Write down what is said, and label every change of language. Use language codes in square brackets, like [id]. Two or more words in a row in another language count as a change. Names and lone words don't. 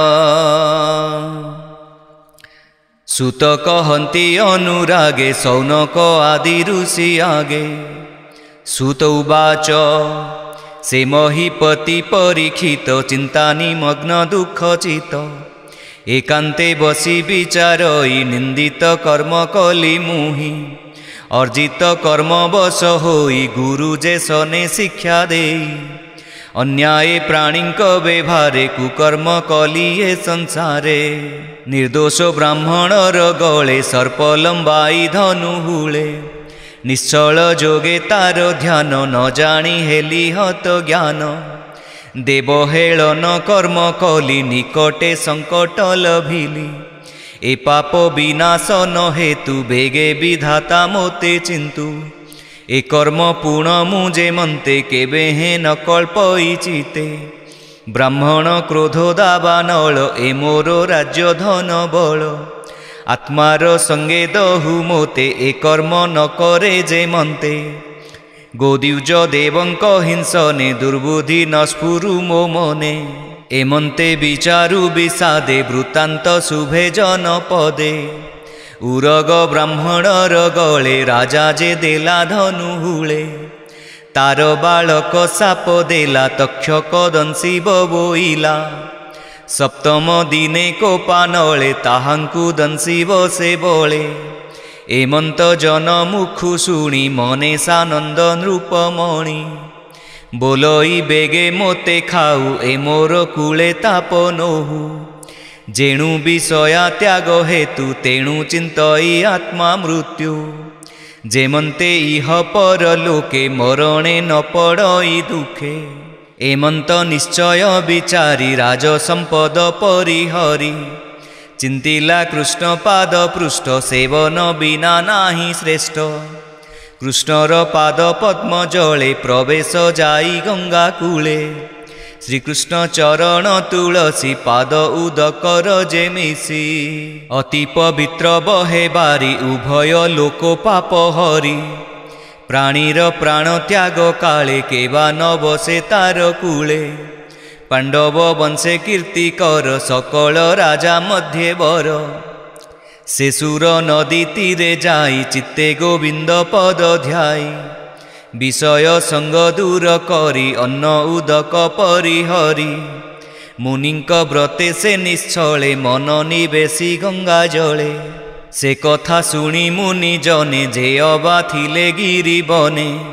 [or] ସୁତ କହନ୍ତି ଅନୁରାଗେ ଶୌନକ ଆଦି ଋଷି ଆଗେ। [sa] सुत उवाच [or] ସେ ମହୀପତି ପରୀକ୍ଷିତ ଚିନ୍ତା ନିମଗ୍ନ ଦୁଃଖଚିତ। ଏକାନ୍ତେ ବସି ବିଚାରଇ ନିନ୍ଦିତ କର୍ମ କଲି ମୁହିଁ। ଅର୍ଜିତ କର୍ମ ବଶ ହୋଇ ଗୁରୁ ଯେ ସନେ ଶିକ୍ଷା ଦେଇ। ଅନ୍ୟାୟ ପ୍ରାଣୀକ ବ୍ୟବହାରେ କୁକର୍ମ କଲି ଏ ସଂସାରେ। ନିର୍ଦ୍ଦୋଷ ବ୍ରାହ୍ମଣର ଗଳେ ସର୍ପ ଲମ୍ବାଇ ଧନୁ ହୁଳେ। ନିଶ୍ଚଳ ଯୋଗେ ତାର ଧ୍ୟାନ ନ ଜାଣି ହେଲି ହତ ଜ୍ଞାନ। ଦେବହେଳନ କର୍ମ କଲି ନିକଟେ ସଙ୍କଟ ଲଭିଲି। ଏ ପାପ ବିନାଶନ ହେତୁ ବେଗେ ବିଧାତା ମୋତେ ଚିନ୍ତୁ। ଏ କର୍ମ ପୂର୍ଣ୍ଣ ମୁଝେ ମନତେ କେବେ ହେ ନ କଳ୍ପଇ ଚିତେ। ବ୍ରାହ୍ମଣ କ୍ରୋଧ ଦାବାନଳ ଏ ମୋର ରାଜ୍ୟ ଧନ ବଳ। ଆତ୍ମାର ସଙ୍ଗେ ଦହୁ ମୋତେ ଏ କର୍ମ ନ କରେ ଯେ ମନତେ। ଗୋଦ୍ୱିଜ ଦେବଙ୍କ ହିଂସନେ ଦୁର୍ବୁଦ୍ଧି ନ ସ୍ଫୁରୁ ମୋ ମନେ। ଏମନ୍ତେ ବିଚାରୁ ବିଷାଦେ ବୃତ୍ତାନ୍ତ ଶୁଭେ ଜନପଦେ। ଉରଗ ବ୍ରାହ୍ମଣର ଗଳେ ରାଜା ଯେ ଦେଲା ଧନୁ ହୁଳେ। ତାର ବାଳକ ଶାପ ଦେଲା ତକ୍ଷକ ଦଂଶି ବୋଇଲା। ସପ୍ତମ ଦିନେ କୋପାନଳେ ତାହାଙ୍କୁ ଦଂଶି ବସେ ବଳେ। ଏମନ୍ତ ଜନ ମୁଖୁ ଶୁଣି ମନେ ସାନନ୍ଦ ନୃପମଣି। ବୋଲଇ ବେଗେ ମୋତେ ଖାଉ ଏ ମୋର କୂଳେ ତାପ ନୋହୁ। ଯେଣୁ ବିଷୟା ତ୍ୟାଗ ହେତୁ ତେଣୁ ଚିନ୍ତଇ ଆତ୍ମା ମୃତ୍ୟୁ। ଯେମନ୍ତେ ଇହ ପର ଲୋକେ ମରଣେ ନ ପଡ଼ଇ ଦୁଃଖେ। ଏମନ୍ତ ନିଶ୍ଚୟ ବିଚାରି ରାଜ ସମ୍ପଦ ପରିହରି। ଚିନ୍ତିଲା କୃଷ୍ଣ ପାଦ ପୃଷ୍ଠ ସେବନ ବିନା ନାହିଁ ଶ୍ରେଷ୍ଠ। କୃଷ୍ଣର ପାଦ ପଦ୍ମ ଜଳେ ପ୍ରବେଶ ଯାଇ ଗଙ୍ଗା କୂଳେ। ଶ୍ରୀକୃଷ୍ଣ ଚରଣ ତୁଳସୀ ପାଦ ଉଦକର ଯେ ମିଶି। ଅତି ପବିତ୍ର ବହେ ବାରି ଉଭୟ ଲୋକ ପାପ ହରି। ପ୍ରାଣୀର ପ୍ରାଣ ତ୍ୟାଗ କାଳେ କେବା ନ ବସେ ତାର କୂଳେ। ପାଣ୍ଡବ ବଂଶେ କୀର୍ତ୍ତି କର ସକଳ ରାଜା ମଧ୍ୟ ବର। ସେ ସୁର ନଦୀ ତୀରେ ଯାଇ ଚିତ୍ତେ ଗୋବିନ୍ଦ ପଦ ଧ୍ୟାଇ। ବିଷୟ ସଙ୍ଗ ଦୂର କରି ଅନ୍ନ ଉଦକ ପରିହରି। ମୁନିଙ୍କ ବ୍ରତେ ସେ ନିଶ୍ଚଳେ ମନ ନିବେଶି ଗଙ୍ଗା ଜଳେ। ସେ କଥା ଶୁଣି ମୁନି ଜନେ ଯେ ଅବା ଥିଲେ ଗିରି ବନେ।